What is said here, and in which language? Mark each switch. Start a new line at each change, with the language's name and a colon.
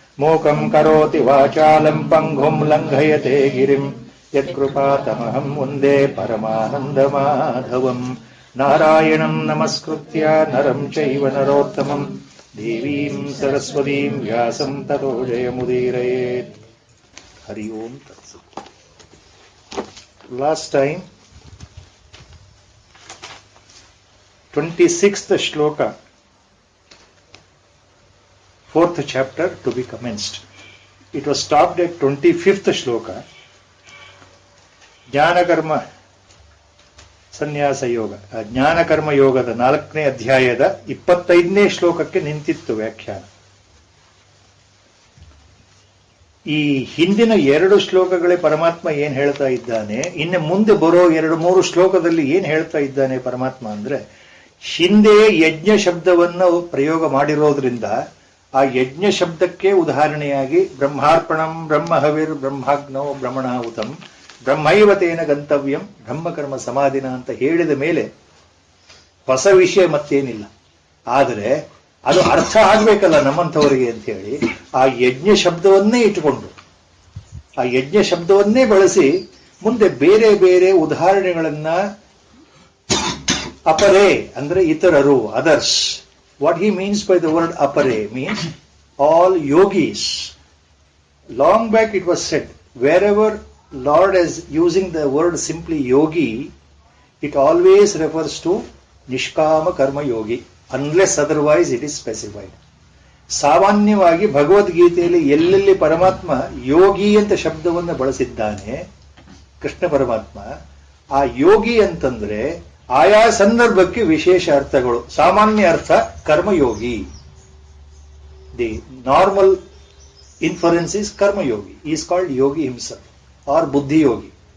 Sanskrit: ಮೂಕಂ ಕರೋತಿ ವಾಚಾಲಂ ಪಂಗುಂ ಲಂಘಯತೆ ಗಿರಿಂ ಯತ್ಕೃಪಾತಮಹಂ ವಂದೇ ಪರಮಾನಂದಮಾಧವಂ. ನಾರಾಯಣಂ ನಮಸ್ಕೃತ್ಯ ನರಂ ಚೈವ ನರೋತ್ತಮಂ ದೇವೀಂ ಸರಸ್ವತೀಂ ವ್ಯಾಸಂ ತತೋ ಜಯಮುದೀರಯೇತ್. ಹರಿ ಓಂ ತತ್ಸತ್.
English: Last time 26th shloka, 4th chapter to be commenced. It was stopped at 25th shloka.
Kannada: ಜ್ಞಾನಕರ್ಮ ಸನ್ಯಾಸ ಯೋಗ, ಜ್ಞಾನಕರ್ಮ ಯೋಗದ 4ನೇ ಅಧ್ಯಾಯದ 25ನೇ ಶ್ಲೋಕಕ್ಕೆ ನಿಂತಿತ್ತು ವ್ಯಾಖ್ಯಾನ. ಈ ಹಿಂದಿನ 2 ಶ್ಲೋಕಗಳೇ ಪರಮಾತ್ಮ ಏನ್ ಹೇಳ್ತಾ ಇದ್ದಾನೆ, ಇನ್ನು ಮುಂದೆ ಬರೋ 2-3 ಶ್ಲೋಕದಲ್ಲಿ ಏನ್ ಹೇಳ್ತಾ ಇದ್ದಾನೆ ಪರಮಾತ್ಮ ಅಂದ್ರೆ, ಹಿಂದೆ ಯಜ್ಞ ಶಬ್ದವನ್ನು ಪ್ರಯೋಗ ಮಾಡಿರೋದ್ರಿಂದ ಆ ಯಜ್ಞ ಶಬ್ದಕ್ಕೆ ಉದಾಹರಣೆಯಾಗಿ
Sanskrit: ಬ್ರಹ್ಮಾರ್ಪಣಂ ಬ್ರಹ್ಮಹವಿರ್ ಬ್ರಹ್ಮಾಗ್ನೋ ಬ್ರಹ್ಮಣಾಹುತಂ ಬ್ರಹ್ಮೈವತೇನ ಗಂತವ್ಯಂ ಬ್ರಹ್ಮಕರ್ಮ ಸಮಾಧಿನ
Kannada: ಅಂತ ಹೇಳಿದ ಮೇಲೆ ಹೊಸ ವಿಷಯ ಮತ್ತೇನಿಲ್ಲ. ಆದರೆ ಅದು ಅರ್ಥ ಆಗ್ಬೇಕಲ್ಲ ನಮ್ಮಂಥವರಿಗೆ ಅಂತ ಹೇಳಿ ಆ ಯಜ್ಞ ಶಬ್ದವನ್ನೇ ಇಟ್ಟುಕೊಂಡು ಆ ಯಜ್ಞ ಶಬ್ದವನ್ನೇ ಬಳಸಿ ಮುಂದೆ ಬೇರೆ ಬೇರೆ ಉದಾಹರಣೆಗಳನ್ನ ಅಪರೇ ಅಂದ್ರೆ ಇತರರು, others.
English: What he means by the word apare means all yogis. Long back it was said, wherever Lord is using the word simply yogi, it always refers to nishkama karma yogi, unless otherwise it is specified.
Kannada: ಸಾಮಾನ್ಯವಾಗಿ ಭಗವದ್ಗೀತೆಯಲ್ಲಿ ಎಲ್ಲೆಲ್ಲಿ ಪರಮಾತ್ಮ ಯೋಗಿ ಅಂತ ಶಬ್ದವನ್ನು ಬಳಸಿದ್ದಾನೆ ಕೃಷ್ಣ ಪರಮಾತ್ಮ, ಆ ಯೋಗಿ ಅಂತಂದ್ರೆ ಆಯಾ ಸಂದರ್ಭಕ್ಕೆ ವಿಶೇಷ ಅರ್ಥಗಳು. ಸಾಮಾನ್ಯ ಅರ್ಥ ಕರ್ಮಯೋಗಿ,
English: The normal inference is ಕರ್ಮಯೋಗಿ, is called yogi himself or ಬುದ್ಧಿಯೋಗಿ.